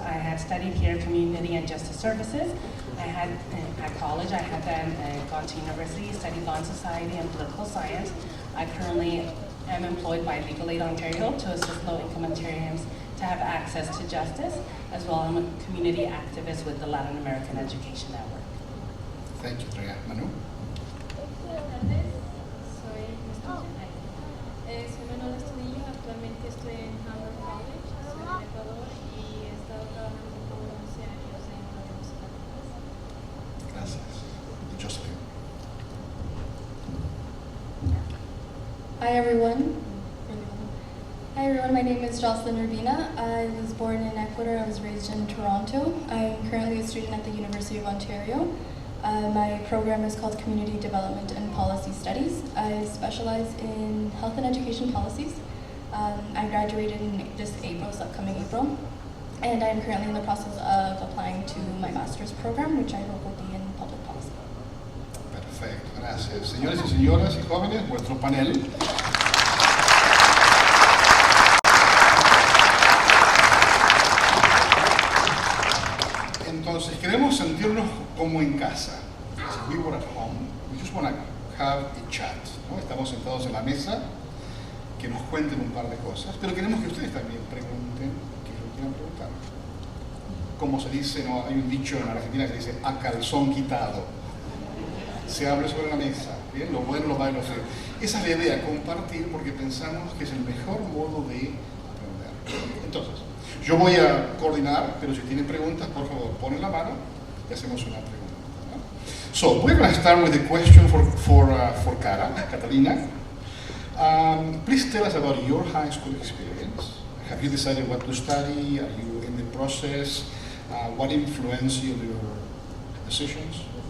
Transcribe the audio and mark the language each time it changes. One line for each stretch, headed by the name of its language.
English: I had studied here Community and Justice Services. At college, I had then gone to university, studied law and society and political science. I currently am employed by Legal Aid Ontario to assist low-income Ontarians to have access to justice, as well as I'm a community activist with the Latin American Education Network. Thank you, Andrea. Manu?
Spanish: Buenas tardes, soy Manuel Estudillo, actualmente estoy en Hamburg College, soy de Ecuador y he estado trabajando por 11 años en órganos latinos. Gracias. Josephine.
English: Hi everyone. Hi everyone, my name is Jocelyn Urbina. I was born in Ecuador, I was raised in Toronto. I'm currently a student at the University of Ontario. My program is called Community Development and Policy Studies. I specialize in health and education policies. I graduated in this upcoming April, and I'm currently in the process of applying to my master's program, which I hope will be in public policy.
Spanish: Perfecto, gracias. Señores y señoras y jóvenes, vuestro panel. Entonces, queremos sentirnos como en casa.
English: Si we were at home, we just want to have a chat, ¿no?
Spanish: Estamos sentados en la mesa, que nos cuenten un par de cosas, pero queremos que ustedes también pregunten qué es lo que quieran preguntar. Como se dice, ¿no? Hay un dicho en Argentina que dice a calzón quitado. Se habla sobre la mesa, ¿bien? Lo bueno, lo malo, lo feo. Esa es la idea, compartir, porque pensamos que es el mejor modo de aprender. Entonces, yo voy a coordinar, pero si tienen preguntas, por favor, ponen la mano y hacemos una pregunta, ¿no?
English: So, we're going to start with a question for Catalina. Please tell us about your high school experience. Have you decided what to study? Are you in the process? What influenced your decisions?